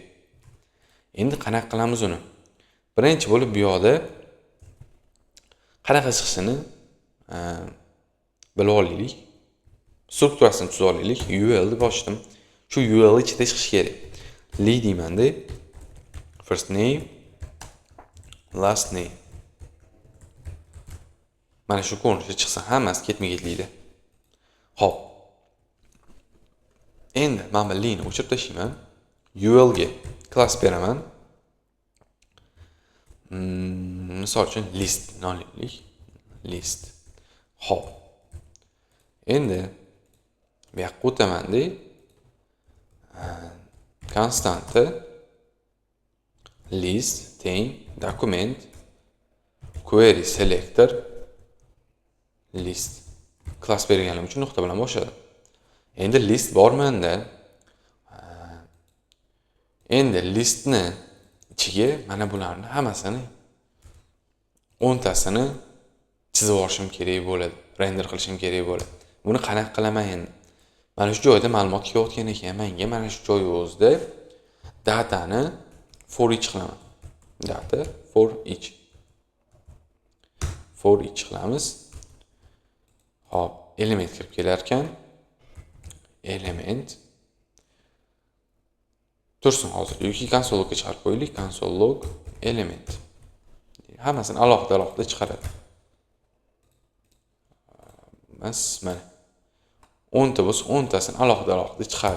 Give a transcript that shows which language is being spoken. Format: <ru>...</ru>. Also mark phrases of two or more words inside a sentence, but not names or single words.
<uz>Endi qanaqa qilamiz uni? Birinchi bo'lib bu yoqda qanaqa chiqishini bilib olaylik. Strukturasini tuzib olaylik. UL deb ochdim. Shu UL ichida chiqish kerak. Li deymanda</uz> <en>first name, last name.</en> <uz>Mana shu ko'rinishda chiqsa hammasi ketma-ketlikda. Xo'p. Endi men bu li'ni o'chirib tashlayman. UL ga class beraman. Misol uchun list nolaylik. List. Xo'p. Endi bu yoqqa o'tamanda constantda list teng</uz> <en>document query selector list class</en> <uz>berganim uchun nuqta bilan boshladi. Endi list bor menda. Endi listni ichiga mana bularni hammasini 10 tasini chizib olishim kerak bo'ladi, render qilishim kerak bo'ladi. Buni qanaqa qilaman endi? Mana shu joyda ma'lumot kelayotgan ekan, menga mana shu joy o'zida datani</uz> <en>for each</en> <uz>qilaman.</uz> <en>Data for each. For each qilamiz.</en> <uz>Hop, element kirib kelar ekan. Element tursin hozir yoki</uz> <en>console logga</en> <uz>chiqarib qo'yaylik.</uz> <en>Console log element.</en> <uz>Hammasini alohida chiqaradi. Mana 10 ta bo'lsa 10 tasini alohida chiqaradi.</uz>